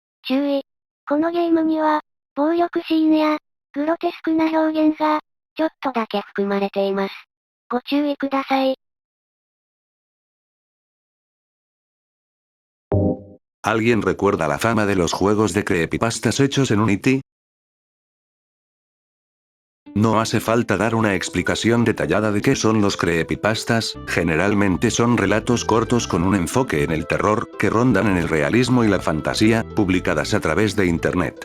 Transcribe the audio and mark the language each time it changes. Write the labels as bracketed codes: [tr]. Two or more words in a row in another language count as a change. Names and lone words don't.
[ja] 注意。このゲームには、暴力シーンや、グロテスクな表現が、ちょっとだけ含まれています。ご注意ください。 [es] ¿Alguien recuerda la fama de los juegos de creepypastas hechos en Unity? No hace falta dar una explicación detallada de qué son los creepypastas, generalmente son relatos cortos con un enfoque en el terror, que rondan en el realismo y la fantasía, publicadas a través de Internet.